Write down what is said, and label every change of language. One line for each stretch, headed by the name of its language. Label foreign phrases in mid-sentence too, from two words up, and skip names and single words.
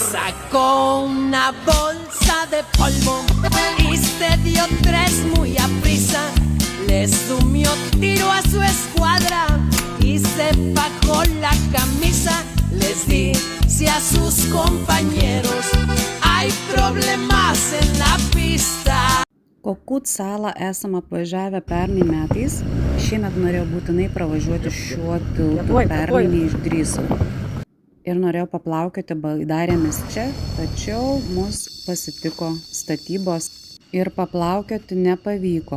Spanish: Sacó una bolsa de polvo y se dio 3 muy aprisa. Le sumió tiro a su escuadra y se bajó la camisa. Les dice a sus compañeros, hay problemas en la pista.
Lithuanian: Kokut salą esame apvažiavę pernai metais. Šiemet norėjau būtinai pravažiuoti šiuo tiltu, pernai neišdrįsau. Ir norėjau paplaukioti baidarėmis čia, tačiau mus pasitiko statybos ir paplaukioti nepavyko.